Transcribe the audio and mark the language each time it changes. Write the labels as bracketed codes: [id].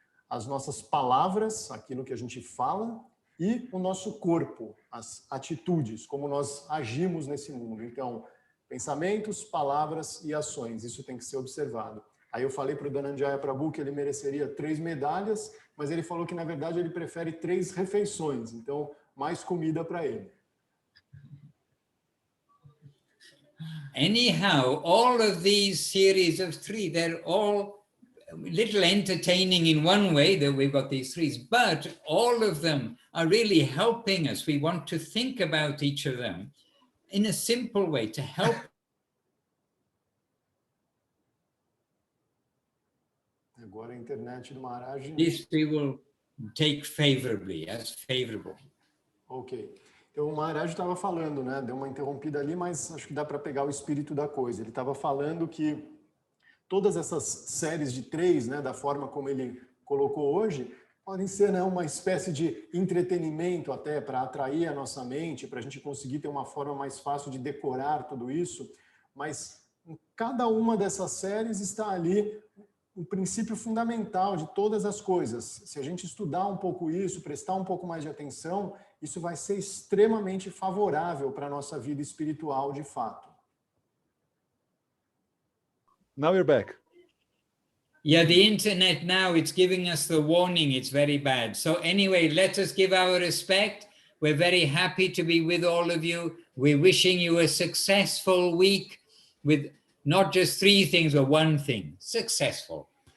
[pt] As nossas palavras, aquilo que a gente fala, e o nosso corpo, as atitudes, como nós agimos nesse mundo. Então, pensamentos, palavras e ações, isso tem que ser observado. Aí eu falei para o Dhananjaya Prabhu que ele mereceria 3 medalhas, mas ele falou que, na verdade, ele prefere 3 refeições, então, mais comida para ele. [en] Anyhow, all of these series of 3, they're all a little entertaining in one way that we've got these 3s, but all of them are really helping us. We want to think about each of them in a simple way to help. [pt] Agora a internet do Maharaj. [en] This we will take favorably, as favorable. Ok. [pt] Então o Maharaj estava falando, né? Deu uma interrompida ali, mas acho que dá para pegar o espírito da coisa. Ele estava falando que todas essas séries de 3, né, da forma como ele colocou hoje, podem ser, né, uma espécie de entretenimento até para atrair a nossa mente, para a gente conseguir ter uma forma mais fácil de decorar tudo isso, mas em cada uma dessas séries está ali o princípio fundamental de todas as coisas. Se a gente estudar um pouco isso, prestar um pouco mais de atenção, isso vai ser extremamente favorável para a nossa vida espiritual de fato. [en] Now you're back. Yeah, the internet now, it's giving us the warning, it's very bad. So anyway, let us give our respect. We're very happy to be with all of you. We're wishing you a successful week with not just 3 things, but 1 thing, successful.